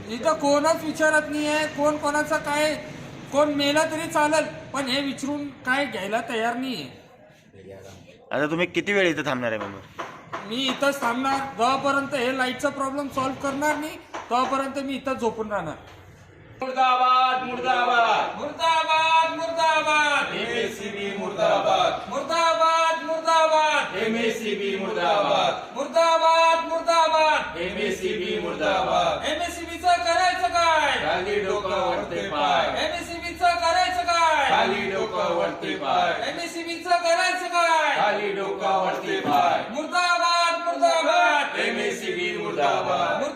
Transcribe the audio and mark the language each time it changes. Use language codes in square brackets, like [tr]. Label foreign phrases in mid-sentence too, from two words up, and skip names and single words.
[mr] इथं कोणच विचारत नाहीये. कोण कोणाचं काय, कोण मेला तरी चालेल पण हे विचारून काय घ्यायला तयार नाहीये. आता तुम्ही किती वेळ इथं थांबणार आहे मेंबर? मी इथंच थांबणार. जेव्हापर्यंत हे लाईटचा [en] problem solve [mr] करणार नाही तेव्हापर्यंत मी इथंच झोपून राहणार. मुर्दाबाद मुर्दाबाद मुर्दाबाद मुर्दाबाद MECB मुर्दाबाद मुर्दाबाद मुर्दाबाद MECB मुर्दाबाद मुर्दाबाद मुर्दाबाद MECB मुर्दाबाद. MECBचं करायचं काय? खाली डोकं वरते पाय, MECBचं करायचं काय? खाली डोकं वरते पाय, MECBचं करायचं काय? खाली डोकं वरते पाय. मुर्दाबाद मुर्दाबाद MECB मुर्दाबाद.